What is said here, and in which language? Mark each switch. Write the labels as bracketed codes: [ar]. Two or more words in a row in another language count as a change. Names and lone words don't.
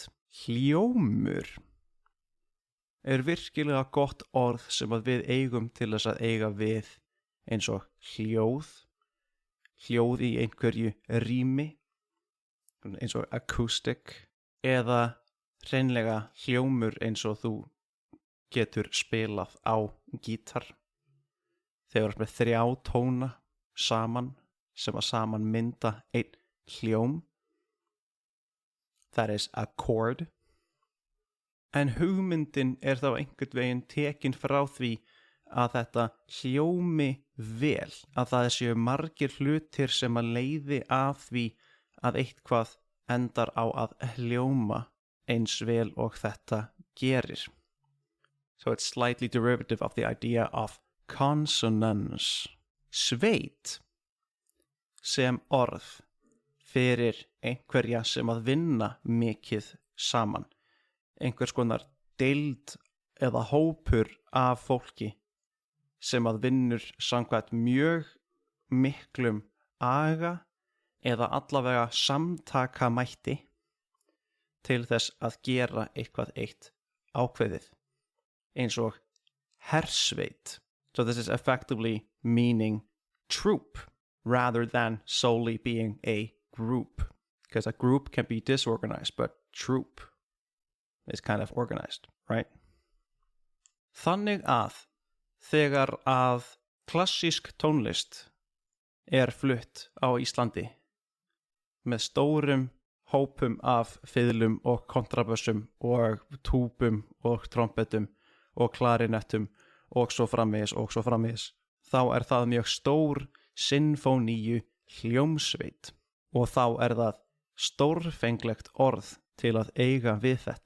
[is] Hljómur er virkilega gott orð sem að við eigum til þess að eiga við eins og hljóð í einhverju rými, eins og acoustic, eða hreinlega hljómur eins og þú getur spilað á gítar. Þegar með 3 tóna saman sem að saman mynda einn hljóm. [en] That is a chord. [is] En hugmyndin er þá einhvern veginn tekin frá því að þetta hljómi vel, að það séu margir hlutir sem að leiði af því að eitthvað endar á að hljóma eins vel og þetta gerir. [en] So it's slightly derivative of the idea of consonance. [is] Sveit sem orð fyrir einhverja sem að vinna mikið saman. Einhvers konar deild eða hópur af fólki sem að vinnur samkvæmt mjög miklum aga eða allavega samtakamætti til þess að gera eitthvað eitt ákveðið. Eins og hersveit. [en] So this is effectively meaning troop rather than solely being a group. Because a group can be disorganized, but troop is kind of organized, right? [is] Þannig að þegar að klassísk tónlist er flutt á Íslandi með stórum hópum af fiðlum og kontrabössum og túbum og trompetum og klarinettum og svo framvegis, þá er það mjög stór sinfóníu hljómsveit og þá er það stórfenglegt orð til að eiga við þetta.